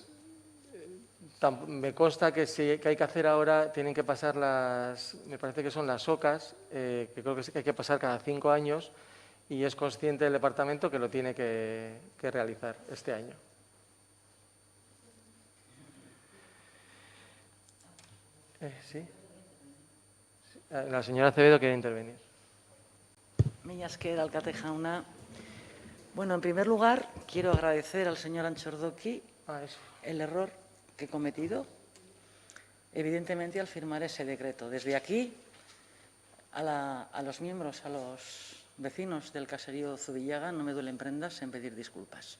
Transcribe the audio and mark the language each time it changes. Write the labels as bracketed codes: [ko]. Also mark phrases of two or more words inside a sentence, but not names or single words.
[es] Me consta que hay que hacer ahora, tienen que pasar me parece que son las OCAs, que creo que hay que pasar cada 5 años y es consciente el departamento que lo tiene que realizar este año. ¿Sí? La señora Acevedo quiere intervenir. [eu] Mila esker, alkate jauna. [es] Bueno, en primer lugar, quiero agradecer al señor Antxordoki el error que he cometido, evidentemente, al firmar ese decreto. Desde aquí, a los miembros, a los vecinos del caserío Zubillaga, no me duelen prendas en pedir disculpas.